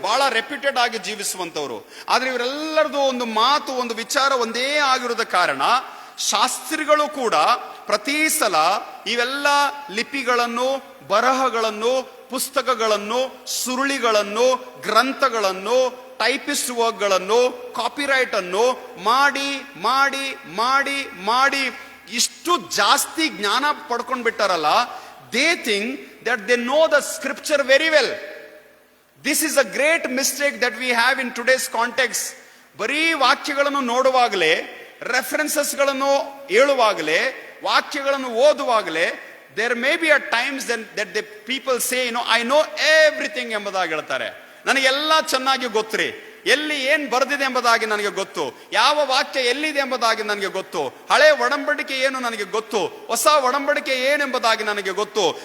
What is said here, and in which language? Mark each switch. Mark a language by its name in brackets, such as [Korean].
[Kannada] ಬಹಳ ರೆಪ್ಯೂಟೆಡ್ ಆಗಿ ಜೀವಿಸುವಂತವ್ರು. ಆದ್ರೆ ಇವರೆಲ್ಲರದು ಒಂದು ಮಾತು, ಒಂದು ವಿಚಾರ ಒಂದೇ ಆಗಿರೋದ ಕಾರಣ ಶಾಸ್ತ್ರಿಗಳು ಕೂಡ ಪ್ರತಿ ಸಲ ಇವೆಲ್ಲ ಲಿಪಿಗಳನ್ನು, ಬರಹಗಳನ್ನು, ಪುಸ್ತಕಗಳನ್ನು, ಸುರುಳಿಗಳನ್ನು, ಗ್ರಂಥಗಳನ್ನು, ಟೈಪಿಸ್ಟ್ ವರ್ಕ್ಗಳನ್ನು, ಕಾಪಿರೈಟ್ ಅನ್ನು ಮಾಡಿ ಮಾಡಿ ಮಾಡಿ ಮಾಡಿ ಇಷ್ಟು ಜಾಸ್ತಿ ಜ್ಞಾನ ಪಡ್ಕೊಂಡ್ ಬಿಟ್ಟಾರಲ್ಲ. [English] They think that they know the scripture very well. This is a great mistake that we have in today's context. [Kannada] ಬರೀ ವಾಕ್ಯಗಳನ್ನು ನೋಡುವಾಗಲೇ, ರೆಫರೆನ್ಸಸ್ಗಳನ್ನು ಹೇಳುವಾಗಲೇ, ವಾಕ್ಯಗಳನ್ನು ಓದುವಾಗಲೇ, [English] there may be at times that the people say, I know everything [Kannada] ಎಂಬುದಾಗಿ ಹೇಳ್ತಾರೆ. ನನಗೆಲ್ಲ ಚೆನ್ನಾಗಿ ಗೊತ್ತ್ರಿ, ಎಲ್ಲಿ ಏನ್ ಬರೆದಿದೆ ಎಂಬುದಾಗಿ ನನಗೆ ಗೊತ್ತು, ಯಾವ ವಾಕ್ಯ ಎಲ್ಲಿದೆ ಎಂಬುದಾಗಿ ನನಗೆ ಗೊತ್ತು, ಹಳೆ ಒಡಂಬಡಿಕೆ ಏನು ನನಗೆ ಗೊತ್ತು, ಹೊಸ ಒಡಂಬಡಿಕೆ ಏನೆಂಬುದಾಗಿ ನನಗೆ ಗೊತ್ತು.